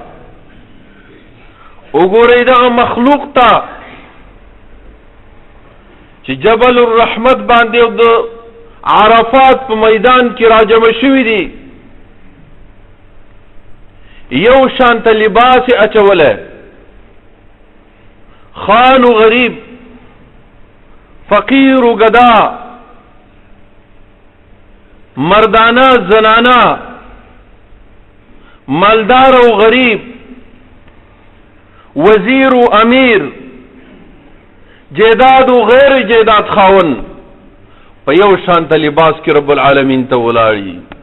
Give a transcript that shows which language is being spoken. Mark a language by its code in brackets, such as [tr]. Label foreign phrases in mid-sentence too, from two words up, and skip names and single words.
[ps] وګورئ دغه مخلوق ته چې جبل الرحمت باندې او د عرفات په میدان کې راجمع شوي دي، یو شانته لباس اچوله، خان و غریب، فقیر و گدا، مردانه زنانه، مالدار و غریب، وزیر و امیر، جیداد و غیر جیداد خاون په یو شانته لباس کې [ar] رب العالمین [ps] ته ولاړي.